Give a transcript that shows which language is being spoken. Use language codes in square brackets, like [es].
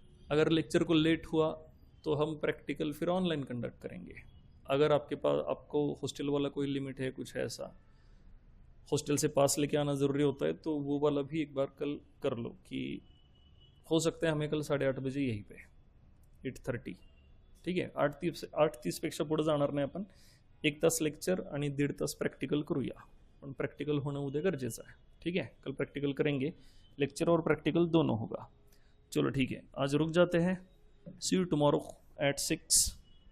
[hi] अगर लेक्चर को लेट हुआ तो हम प्रैक्टिकल फिर ऑनलाइन कंडक्ट करेंगे. अगर आपके पास आपको हॉस्टल वाला कोई लिमिट है, कुछ ऐसा हॉस्टल से पास लेके आना ज़रूरी होता है, तो वो वाला भी एक बार कल कर लो. कि हो सकता है हमें कल 8:30 यहीं पे 8:30. [mr] ठीक आहे. 8:30पेक्षा पुढे जाणार नाही आपण. 1 तास लेक्चर आणि 1.5 तास प्रॅक्टिकल करूया. पण प्रॅक्टिकल होणं उद्या गरजेचं आहे. [hi] ठीक है. कल प्रैक्टिकल करेंगे. लेक्चर और प्रैक्टिकल दोनों होगा. चलो ठीक है. आज रुक जाते हैं. [en] See you tomorrow at 6.